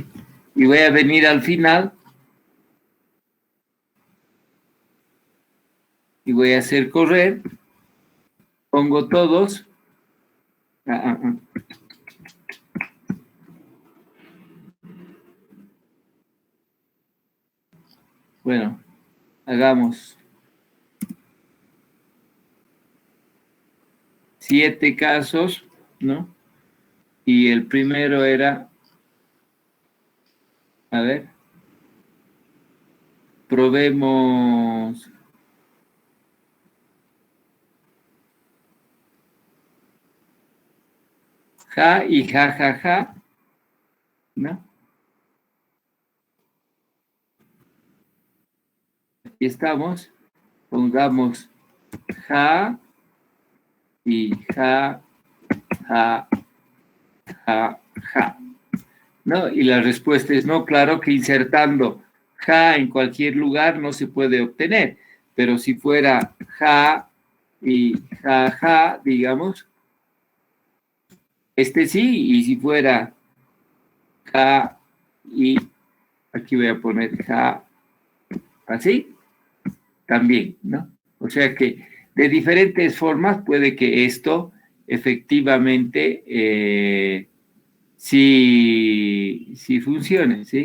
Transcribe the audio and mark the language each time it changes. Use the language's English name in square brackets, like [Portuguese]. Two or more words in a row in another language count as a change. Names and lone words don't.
[Spanish] Y voy a venir al final y voy a hacer correr, pongo todos, bueno, hagamos 7 casos, ¿no? Y el primero era, a ver, probemos ja y ja, ja, ja, ¿no? Aquí estamos, pongamos ja y ja, ja, ja, ja, ¿no? Y la respuesta es no, claro que insertando ja en cualquier lugar no se puede obtener, pero si fuera ja y ja, ja, digamos, este sí, y si fuera K y aquí voy a poner K así, también, ¿no? O sea que de diferentes formas puede que esto efectivamente sí funcione, ¿sí?